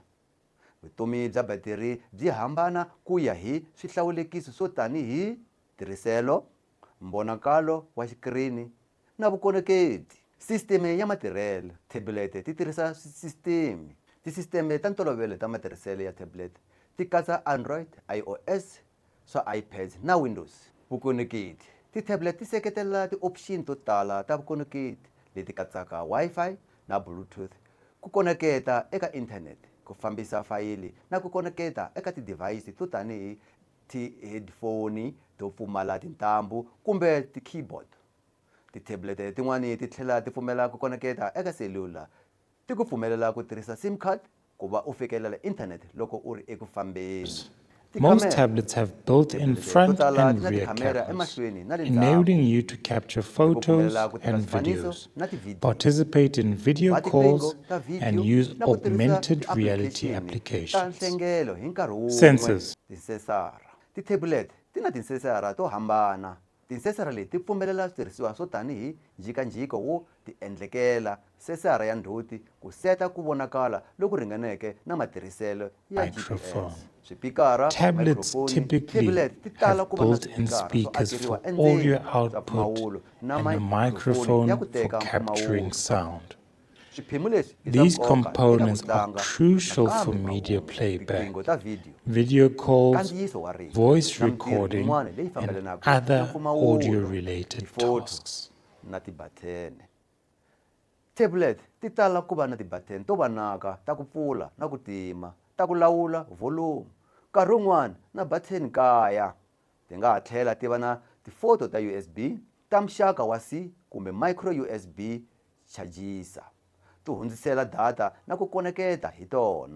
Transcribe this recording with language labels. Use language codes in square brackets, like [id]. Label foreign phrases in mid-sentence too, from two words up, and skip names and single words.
[ts] Vutomi bya battery byi hambana ku ya hi swihlawulekiso swo tanihi tirhiselo, mbonakalo wa xikirini na vukoneketi. System ya matirhelo. Tablet ti tirhisa system. Tisisteme ta ntolovelo ta matirhiselo ya tablet ti katsa Android, iOS, swa iPads na Windows. Vukoneketi. Ti-tablet ti seketela ti-option to tala ta vukoneketi leti katsaka Wi-Fi na Bluetooth, ku koneketa eka internet, ku fambisa fayili na ku koneketa eka ti-device to tanihi ti-headphone to pfumala tintambu kumbe ti-keyboard. Ti-tablet tin'wani ti tlhela ti pfumela ku koneketa eka cellular, ti ku pfumelela ku tirhisa SIM card ku va u fikelela internet loko u ri eku fambeni. [en] Most tablets have built-in front and rear cameras, enabling you to capture photos and videos, participate in video calls, and use augmented reality applications. Sensors. [ts] Ti-tablet ti na tinsensara to hambana. Tinsensara leti ti pfumelela switirhisiwa swo tanihi njhikanjhiko wo ti endlekela, sensara ya ndzhuti ku seta ku vonakala loku ringaneke na matirhiselo ya GPS. [en] Tablets typically have built-in speakers for audio output and a microphone for capturing sound. These components are crucial for media playback, video calls, voice recording, and other audio-related tasks. [ts] Tablet ti tala ku va na ti-button to vanaka ta ku pfula na ku tima, ta ku lawula volume. Nkarhi wun'wana na button kaya. Ti nga ha tlhela ti va na ti-photo ta USB, ta muxaka wa C kumbe micro USB chargisa. Ti hundzisela data na ku koneketa hi tona.